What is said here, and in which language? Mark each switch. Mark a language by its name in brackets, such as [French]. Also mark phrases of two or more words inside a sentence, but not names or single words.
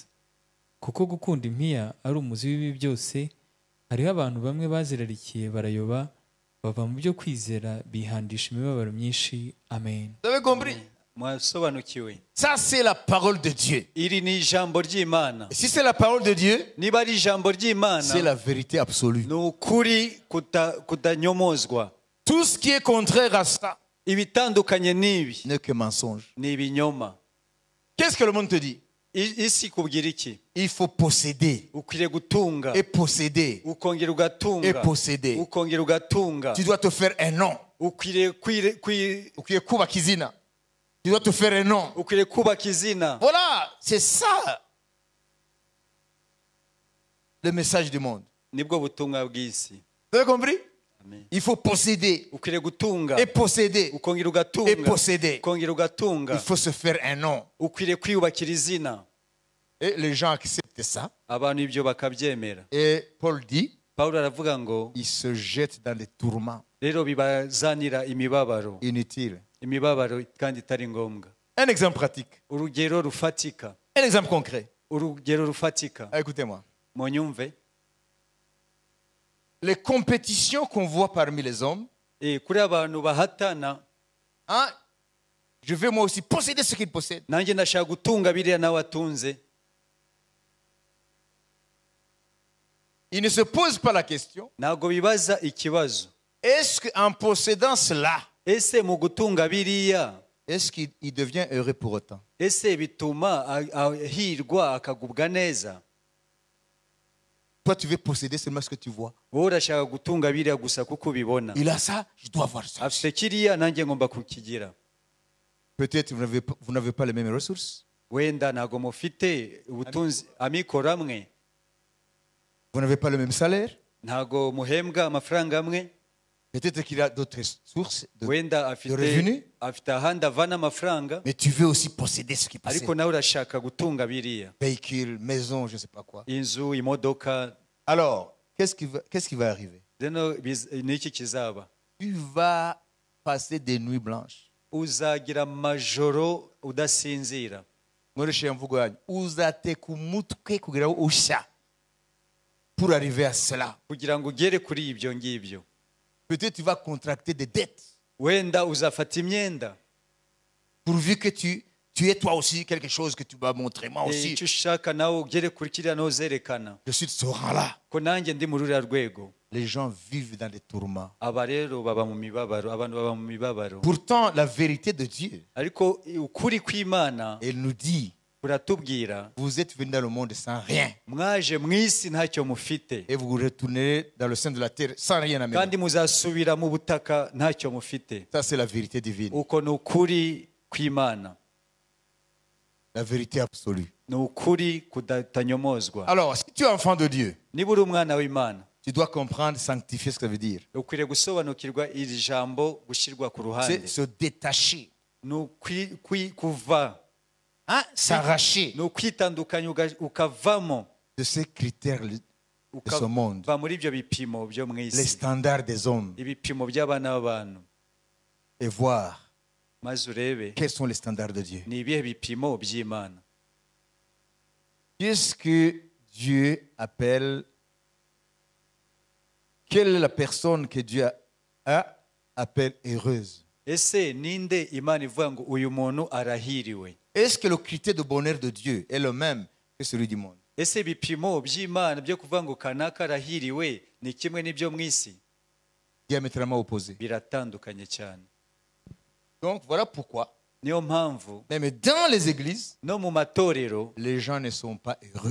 [Kinyarwanda] Kuko gukunda impiya ari umuzi w'ibi byose, hariho abantu bamwe bazirarikiye barayoba, bava mu byo kwizera bihandisha imibabaro myinshi. Amen. [French] Vous avez compris? [Kinyarwanda] Mwasobanukiwe? [French] Ça, c'est la parole de Dieu. [Kinyarwanda] iri ni ijambo ry'Imana. [French] Et si c'est la parole de Dieu, [Kinyarwanda] niba ari ijambo [French] c'est [Kinyarwanda] ry'Imana, [French] la vérité absolue. [Kinyarwanda] ni ukuri kutanyomozwa. [French] Tout ce qui est contraire à ça [Kinyarwanda] ibitandukanye n'ibi [French] n'est que mensonge. [Kinyarwanda] ni ibinyoma. [French] Qu'est-ce que le monde te dit? [Kinyarwanda] isi kubwira iki? [French] Il faut posséder [Kinyarwanda] ukwiriye gutunga, [French] et posséder [Kinyarwanda] ukongera [French] et [Kinyarwanda] ugatunga, [French] posséder. [Kinyarwanda] ukongera ugatunga. [French] Tu dois te faire un nom. [Kinyarwanda] ukwiriye Ukiye kubaka izina. [French] Tu dois te faire un nom. [Kinyarwanda] ukwiriye kubaka izina. [French] Voilà, c'est ça le message du monde. [Kinyarwanda] nibwo butumwa bw'isi. [French] Vous avez compris? Amen. Il faut posséder [Kinyarwanda] ukwiriye gutunga, [French] et posséder [Kinyarwanda] ukongera [French] et [Kinyarwanda] ugatunga, [French] posséder. [Kinyarwanda] ukongera ugatunga. [French] Il faut se faire un nom. [Kinyarwanda] ukwiriye kwiyubakira izina. [French] Et les gens acceptent ça. [Kinyarwanda] abantu ibyo bakabyemera. [French] Et Paul dit, [Kinyarwanda] Pawulo aravuga ngo [French] ils se jettent dans des tourments [Kinyarwanda] rero bibazanira imibabaro, [French] inutiles. [Kinyarwanda] imibabaro kandi itari ngombwa. [French] Un exemple pratique, [Kinyarwanda] urugero rufatika, [French] un exemple concret. [Kinyarwanda] urugero rufatika. [French] Écoutez-moi. [Kinyarwanda] munyumve. [French] Les compétitions qu'on voit parmi les hommes, [Kinyarwanda] kuri abantu bahatana, [French] hein, je veux moi aussi posséder ce qu'ils possèdent. [Kinyarwanda] nanjye ndashaka gutunga biriya nawe atunze. [French] Ils ne se posent pas la question, [Kinyarwanda] ntabwo bibaza ikibazo, [French] est-ce qu'en possédant cela, [Kinyarwanda] ese mu gutunga biriya, [French] est-ce qu'il devient heureux pour autant? [Kinyarwanda] ese bituma ahirwa akagubwa neza? [French] Toi, tu veux posséder seulement ce que tu vois. [Kinyarwanda] wowe urashaka gutunga biriya gusa kuko ubibona. [French] Il a ça, je dois avoir ça. [Kinyarwanda] afite kiriya nanjye ngomba kukigira. [French] Peut-être vous n'avez pas les mêmes ressources. [Kinyarwanda] wenda ntabwo mufite ubutunzi amikoro amwe, [French] Vous n'avez pas le même salaire. [Kinyarwanda] ntabwo muhembwa amafaranga amwe. [French] Peut-être qu'il a d'autres sources [Kinyarwanda] wenda [French] de revenus. [Kinyarwanda] afite ahandi avana amafaranga, [French] Mais tu veux aussi posséder ce qui possède. [Kinyarwanda] ariko nawe urashaka gutunga biriya, [French] Véhicule, maison, je ne sais pas quoi. [Kinyarwanda] inzu, imodoka. [French] Alors, qu'est-ce qui va arriver? [Kinyarwanda] rero ni iki kizaba? [French] Tu vas passer des nuits blanches. [Kinyarwanda] uzagira amajoro udasinzira. Nkoresheje imvugo yanyu, uzateka umutwe kugira ngo ushya [French] pour arriver à cela. [Kinyarwanda] kugira ngo ugere kuri ibyo ngibyo. [French] Peut-être tu vas contracter des dettes [Kinyarwanda] wenda uzafata imyenda [French] pourvu que tu tu es toi aussi quelque chose que tu vas montrer. Moi aussi, [Kinyarwanda] icyo ushaka nawe ugere kuri kiriya ntuzerekana [French] je suis de ce rang-là. [Kinyarwanda] ko nanjye ndi muri ruriya rwego. [French] Les gens vivent dans des tourments. [Kinyarwanda] aba rero baba mu mibabaro, abantu baba mu mibabaro. [French] Pourtant, la vérité de Dieu, [Kinyarwanda] ariko ukuri kw'Imana [French] elle nous dit, [Kinyarwanda] kuratubwira, [French] vous êtes venus dans le monde sans rien. [Kinyarwanda] mwaje mu isi ntacyo mufite, [French] Et vous retournerez dans le sein de la terre sans rien amener. [Kinyarwanda] kandi muzasubira mu butaka ntacyo mufite. [French] Ça, c'est la vérité divine. [Kinyarwanda] uko ni ukuri kw'Imana, [French] La vérité absolue. [Kinyarwanda] ni ukuri kutanyomozwa. [French] Alors, si tu es enfant de Dieu, [Kinyarwanda] niba uri umwana w'Imana, [French] tu dois comprendre, sanctifier ce que ça veut dire. [Kinyarwanda] ukwiriye gusobanukirwa iri jambo gushyirwa ku ruhande. [French] C'est se détacher, [Kinyarwanda] ni kuva, [French] hein? S'arracher [Kinyarwanda] ni ukwitandukanya ukavamo, [French] de ces critères de ce monde, [Kinyarwanda] ukava muri ibyo bipimo byo mu [French] les [Kinyarwanda] isi, [French] standards des hommes, [Kinyarwanda] ibipimo by'abana b'abantu, [French] et voir [Kinyarwanda] maze urebe [French] quels sont les standards de Dieu. [Kinyarwanda] ni ibihe bipimo by'Imana. [French] Qu'est-ce que Dieu appelle? Quelle est la personne que Dieu appelle heureuse? [Kinyarwanda] ese ninde Imana ivuga ngo uyu muntu arahiriwe? [French] Est-ce que le critère de bonheur de Dieu est le même que celui du monde? [Kinyarwanda] ese ibipimo by'Imana byo kuvuga ngo kanaka arahiriwe ni kimwe n'ibyo mu isi? [French] Diamétralement opposé. [Kinyarwanda] biratandukanye cyane. [French] Donc voilà pourquoi, [Kinyarwanda] niyo mpamvu [French] même dans les églises, [Kinyarwanda] no mu matorero [French] les gens ne sont pas heureux.